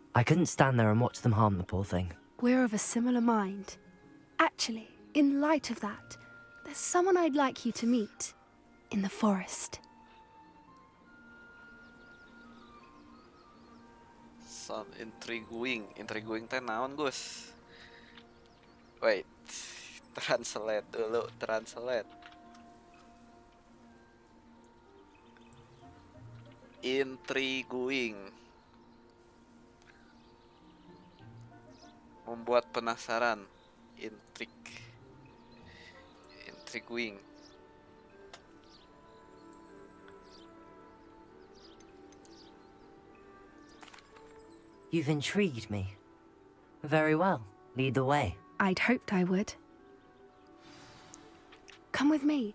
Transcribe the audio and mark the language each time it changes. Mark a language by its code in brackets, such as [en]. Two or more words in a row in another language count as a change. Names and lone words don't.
[en] I couldn't stand there and watch them harm the poor thing. We're of a similar mind. Actually, in light of that, there's someone I'd like you to meet. In the forest. Sound intriguing. [su] Intriguing teh naon, Gus? [en] Wait. Translate [id] dulu, [en] translate. Intriguing. [id] Membuat penasaran. [en] Intriguing. You've intrigued me. Very well. Lead the way. I'd hoped I would. Come with me.